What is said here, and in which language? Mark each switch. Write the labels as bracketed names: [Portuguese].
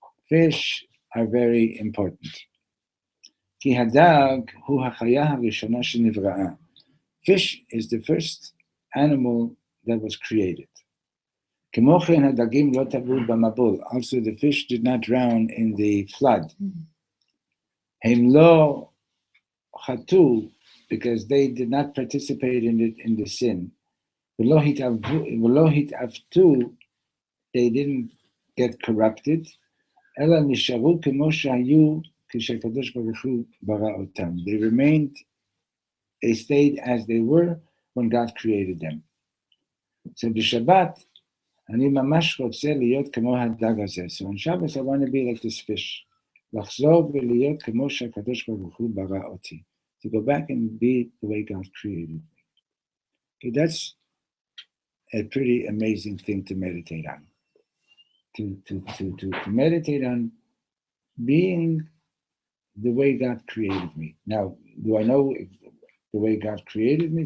[English] Fish are very important. [Hebrew] כי הדג הוא החיה הראשונה שנבראה. [English] Fish is the first animal that was created. [Hebrew] כמו כן הדגים לא טבעו במבול. [English] Also the fish did not drown in the flood. [Hebrew] הם לא חטאו [English] because they did not participate in the sin. [Hebrew] ולא התעוותו, [English] they didn't get corrupted, [Hebrew] אלא נשארו כמו שהיו כשהקדוש ברוך הוא ברא אותם. [English] They stayed as they were when God created them. [Hebrew] So בשבת, אני ממש רוצה להיות כמו הדג הזה. [English] So on Shabbos I want to be like this fish. [Hebrew] לחזור ולהיות כמו שהקדוש ברוך הוא ברא אותי. [English] To go back and be the way God created me. Okay, that's a pretty amazing thing to meditate on. To meditate on being the way God created me. Now, do I know the way God created me?